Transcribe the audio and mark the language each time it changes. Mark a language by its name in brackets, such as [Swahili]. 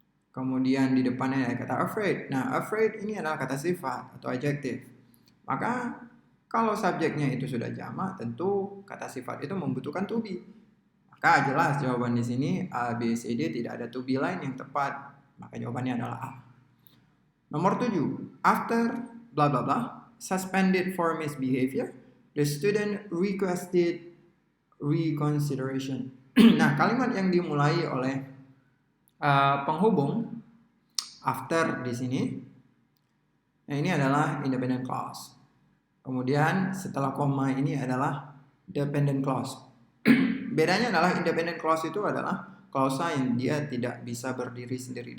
[Indonesian] Kemudian di depannya ada kata afraid. Nah, afraid ini adalah kata sifat atau adjektif. Maka kalau subjeknya itu sudah jamak, tentu kata sifat itu membutuhkan to be. Maka jelas jawaban di sini A, B, C, D tidak ada to be lain yang tepat. Maka jawabannya adalah A. Nomor 7. [English] After bla bla bla suspended for misbehavior, the student requested reconsideration. [Indonesian] Nah, kalimat yang dimulai oleh penghubung after di sini, nah ini adalah independent clause. Kemudian setelah koma ini adalah dependent clause. Bedanya adalah independent clause itu adalah klausa yang dia tidak bisa berdiri sendiri.